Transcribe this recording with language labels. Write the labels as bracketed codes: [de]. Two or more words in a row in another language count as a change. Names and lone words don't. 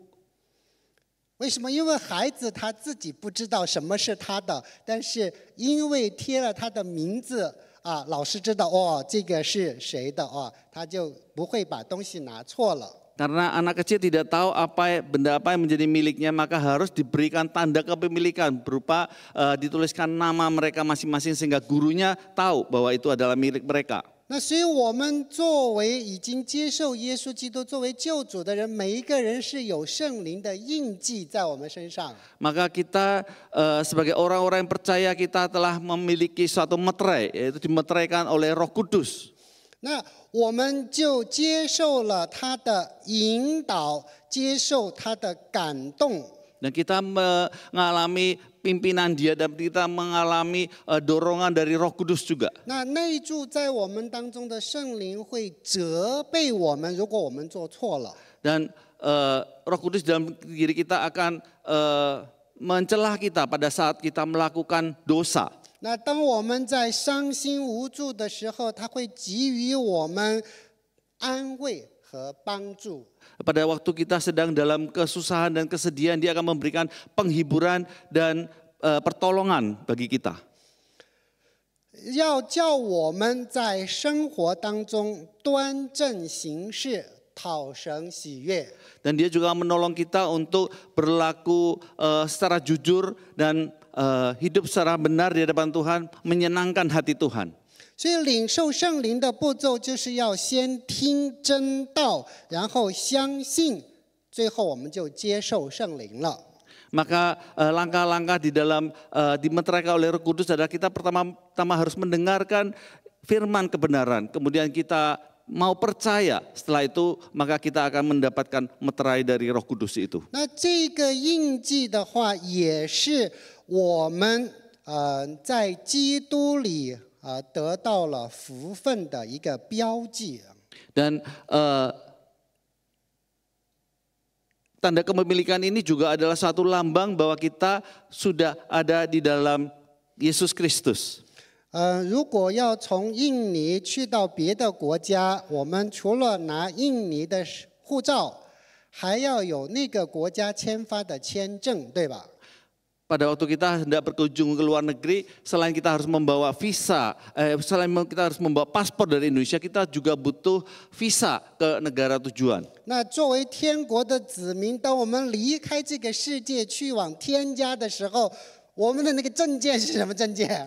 [zh] 为什么？因为孩子他自己不知道什么是他的，但是因为贴了他的名字老师知道这个是谁的他就不会把东西拿错了。 [id] Karena anak kecil tidak tahu benda apa yang menjadi miliknya, maka harus diberikan tanda kepemilikan berupa dituliskan nama mereka masing-masing sehingga gurunya tahu bahwa itu adalah milik mereka. [zh] 那所以我们作为已经接受耶稣基督作为救主的人，每一个人是有圣灵的印记在我们身上。 [id] Maka kita sebagai orang-orang yang percaya kita telah memiliki suatu meterai, yaitu dimeteraikan oleh Roh Kudus. [zh] 那我们就接受了他的引导，接受他的感动。 [id] Dan kita mengalami pimpinan Dia dan kita mengalami dorongan dari Roh Kudus juga. [zh] 那内住在我们当中的圣灵会责备我们，如果我们做错了。 [id] Dan Roh Kudus dalam diri kita akan mencelah kita pada saat kita melakukan dosa. [zh] 那当我们在伤心无助的时候，他会给予我们安慰和帮助。 [id] Pada waktu kita sedang dalam kesusahan dan kesedihan, Dia akan memberikan penghiburan dan pertolongan bagi kita. [zh] 要叫我们在生活当中端正行事，讨神喜悦。 [id] Dan Dia juga menolong kita untuk berlaku secara jujur dan hidup secara benar di hadapan Tuhan, menyenangkan hati Tuhan. [zh] 所以领受圣灵的步骤就是要先听真道，然后相信，最后我们就接受圣灵了。 [id] Maka langkah-langkah di dalam dimeterai oleh Roh Kudus adalah kita pertama harus mendengarkan firman kebenaran, kemudian kita mau percaya, setelah itu maka kita akan mendapatkan meterai dari Roh Kudus itu. [zh] 那这个印记的话，也是我们在基督里得到了福分的一个标记。 [id] Dan tanda kepemilikan ini juga adalah satu lambang bahwa kita sudah ada di dalam Yesus Kristus. [zh] 如果要从印尼去到别的国家，我们除了拿印尼的护照，还要有那个国家签发的签证，对吧？ [id] Pada waktu kita hendak berkunjung ke luar negeri, selain kita harus membawa visa, selain kita harus membawa paspor dari Indonesia, kita juga butuh visa ke negara tujuan. [zh] 那作为天国的子民，当我们离开这个世界去往天家的时候，我们的那个证件是什么证件？